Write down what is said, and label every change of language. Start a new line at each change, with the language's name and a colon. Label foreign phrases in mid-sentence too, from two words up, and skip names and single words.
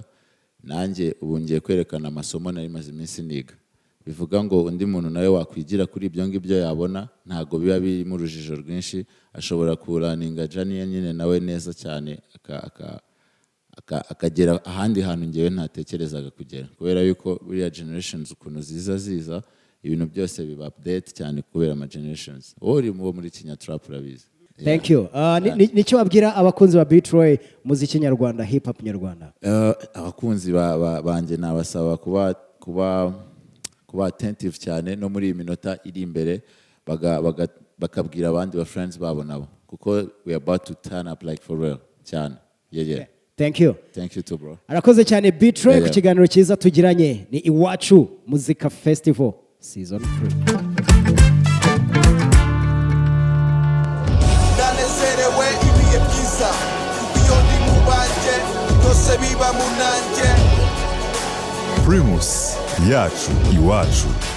Kinyarwanda: Nanjye ubu ngiye kwerekana amasomo nari maze iminsi niga, bivuga ngo undi muntu nawe wakwigira kuri ibyo ngibyo yabona, ntago biba biri mu rujijo rwinshi, ashobora kuraninga janiye nyine nawe neza cyane akagera ahandi hantu ngewe ntatekerezaga kugera, kubera yuko buriya generations ukuntu ziza ibintu byose biba update cyane kubera ama generations. Uri muri
English: Kenya trap
Kinyarwanda: urabizi.
English: Thank you.
Kinyarwanda: Nicyo wabwira abakunzi ba Threy muziki nyarwanda, hip hop nyarwanda? Abakunzi banjye nabasaba kuba attentive cyane no muri iyi minota iri imbere, bakabwira abandi ba friends babo nabo, kuko
English: we are about to turn up like for real
Kinyarwanda: cyane. Yeah.
English: Thank you too bro.
Kinyarwanda: Arakoze cyane Threy ku kiganiro cyiza tugiranye. Ni Iwacu Muzika Festival Season 3. Ndanezerewe ibihe byiza, iyo ndi mu banje byose biba mu nanjye. Primus Yacu Iwacu.